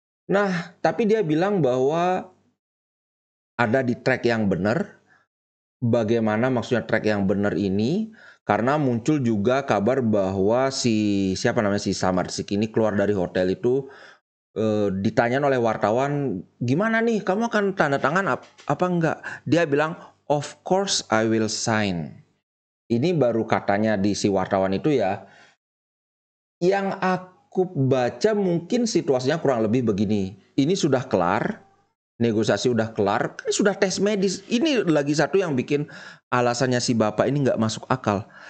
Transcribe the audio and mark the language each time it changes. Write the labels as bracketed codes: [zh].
[id] Nah, tapi dia bilang bahwa ada di track yang benar. Bagaimana maksudnya track yang benar ini? Karena muncul juga kabar bahwa si Samardzic ini keluar dari hotel itu ditanya oleh wartawan, gimana nih kamu akan tanda tangan apa enggak? Dia bilang, [en] of course I will sign. [id] Ini baru katanya di si wartawan itu ya. Yang aku baca mungkin situasinya kurang lebih begini. Ini sudah kelar, negosiasi udah kelar, kan sudah tes medis. Ini lagi satu yang bikin alasannya si bapak ini nggak masuk akal.